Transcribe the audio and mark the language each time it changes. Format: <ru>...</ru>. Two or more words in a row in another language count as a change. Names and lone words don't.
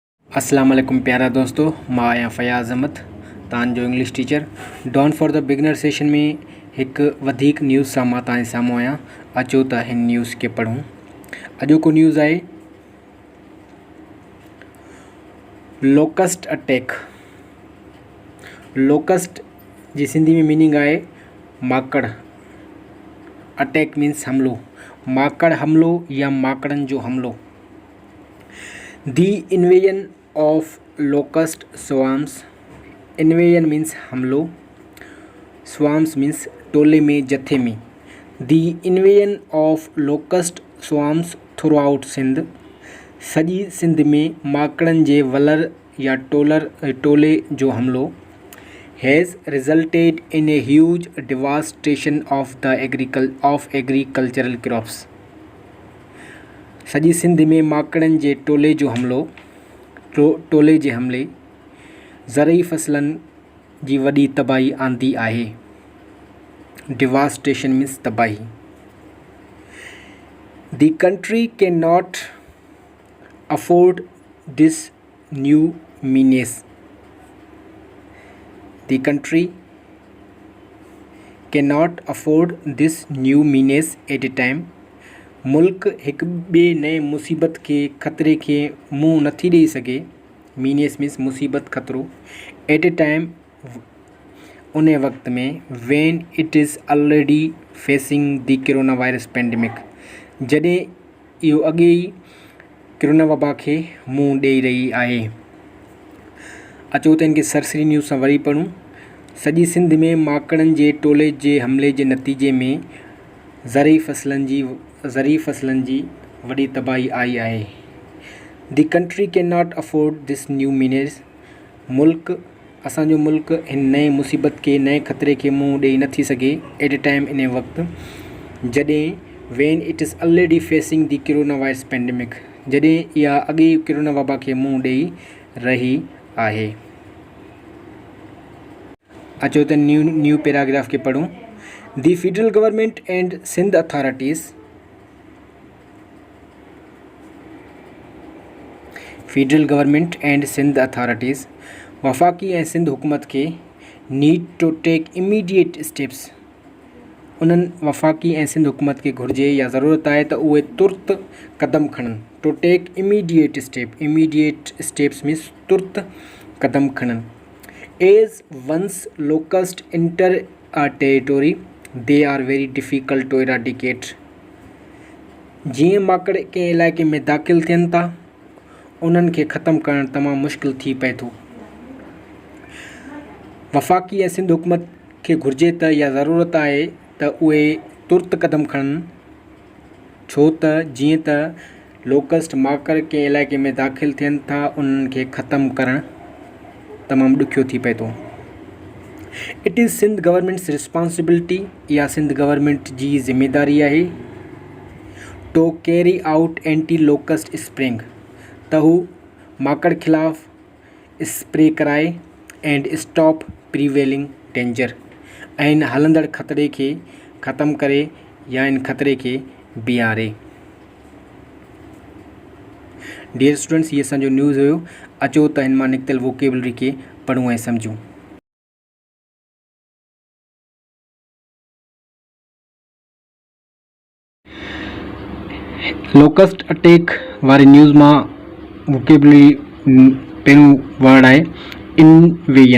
<ar>السلام عليكم</ar> <sd>प्यारा दोस्तों, मां आहियां फयाज़ अहमद, तव्हांजो</sd> <en>English teacher.</en> <sd>डॉन</sd> <en>for the beginner session</en> <sd>में हिकु वधीक न्यूज़ सां मां तव्हांजे साम्हूं आहियां। अचो त हिन न्यूज़ खे पढ़ूं। अॼोको न्यूज़ आहे</sd> <en>locust attack.</en> <sd>लोकस्ट जी सिंधी में मीनिंग आहे माकड़।</sd> <en>attack means</en> <sd>हमलो, माकड़ हमलो या माकड़नि जो हमलो।</sd> <en>The invasion of locust swarms. Invasion means</en> <sd>हमलो,</sd> <en>swarms means</en> <sd>टोले में, जथे में।</sd> <en>The invasion of locust swarms throughout सिंध।</en> <sd>सॼी सिंध में माकड़नि जे वलर या टोले जो हमलो</sd> <en>has resulted in a huge devastation of agricultural crops.</en> <sd>सॼी सिंध में माकड़नि जे टोले जे हमले ज़रई फ़सलनि जी वॾी तबाही आंदी आहे।</sd> <en>devastation means</en> <sd>तबाही।</sd> <en>The country cannot afford this new menace. The country cannot afford this new menace at a time.</en> <sd>मुल्क हिकु ॿिए नए मुसीबत खे, ख़तरे खे मुंहुं नथी ॾेई सघे।</sd> <en>menace means</en> <sd>मुसीबत, ख़तरो।</sd> <en>at a time</en> <sd>उन वक़्त में,</sd> <en>when it is already facing the corona virus pandemic,</en> <sd>जॾहिं इहो अॻे ई कोरोना वबा खे मुंहुं ॾेई रही आहे। अचो त इनखे सरसरी न्यूज़ सां वरी पढ़ूं। सॼी सिंध में माकड़नि जे टोले जे हमले जे नतीजे में ज़रई फ़सलनि जी वॾी तबाही आई आहे।</sd> <en>the country cannot afford this new menace.</en> <sd>असांजो मुल्क हिन नए मुसीबत खे, नए ख़तरे खे मुंहुं ॾेई नथी सघे।</sd> <en>at a time,</en> <sd>इन वक़्तु जॾहिं</sd> <en>when it is already facing the corona virus pandemic,</en> <sd>जॾहिं इहा अॻे कोरोना वबा खे मुंहुं ॾेई रही आहे। अचो त</sd> <en>new paragraph</en> <sd>खे पढ़ूं।</sd> <en>the federal government and Sindh authorities. federal government and Sindh authorities</en> <sd>वफ़ाक़ी ऐं सिंध हुकूमत खे</sd> <en>need to take immediate steps.</en> <sd>उन्हनि वफ़ाक़ी ऐं सिंध हुकूमत खे घुरिजे या ज़रूरत आहे त उहे तुर्त क़दम खणनि।</sd> <en>to take immediate steps means</en> <sd>तुर्त क़दम खणनि।</sd> <en>as once locust enter a territory they are very difficult to eradicate.</en> <sd>जीअं माकड़ कंहिं इलाइक़े में दाख़िल थियनि था, उन्हनि खे ख़तमु करणु तमामु मुश्किल थी पए थो। वफ़ाक़ी ऐं सिंध हुकूमत खे घुरिजे त या ज़रूरत आहे त उहे तुर्त क़दम खणनि, छो त जीअं त लोकस्ट माकड़ कंहिं इलाइक़े में दाख़िल थियनि था, उन्हनि खे ख़तमु करणु तमामु ॾुखियो थी पए थो।</sd> <en>it is Sindh government's responsibility.</en> <sd>इहा सिंध गवर्नमेंट जी ज़िम्मेदारी आहे।</sd> <en>to carry out anti locust spraying,</en> <sd>त हू माकड़ ख़िलाफ़ स्प्रे कराए।</sd> <en>and stop prevailing danger,</en> <sd>ऐं इन हलंदड़ ख़तरे खे ख़तमु करे या इन ख़तरे खे बीहारे।</sd> <en>dear students,</en> <sd>ये असांजो न्यूज़ हुयो। अचो त हिन मां निकितल वोकेबलरी खे पढ़ूं ऐं सम्झूं।</sd> <en>locust attack</en> <sd>वारी न्यूज़ मां वोकेबलरी पहिरियों वर्ड आहे इनवेजन।</sd>